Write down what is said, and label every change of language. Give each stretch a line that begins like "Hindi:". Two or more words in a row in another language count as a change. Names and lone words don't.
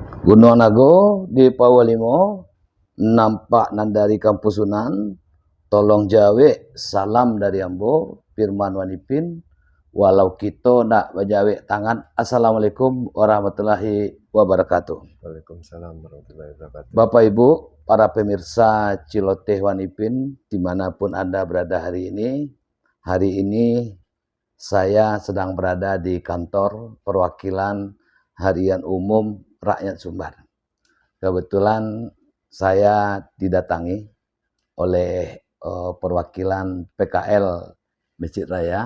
Minangkabau: Gunung Nago di Pawalimo, nampak nandari Kampusunan, tolong jawe, salam dari Ambo, Firman Wanipin, walau kita nak berjawe tangan.
Arabic: السلام عليكم ورحمة الله وبركاته. وعليكم السلام ورحمة الله وبركاته.
Indonesian: Bapak Ibu, para pemirsa Ciloteh Wanipin, dimanapun Anda berada hari ini saya sedang berada di kantor perwakilan Harian Umum Rakyat Sumbar. Kebetulan saya didatangi oleh perwakilan PKL Masjid Raya,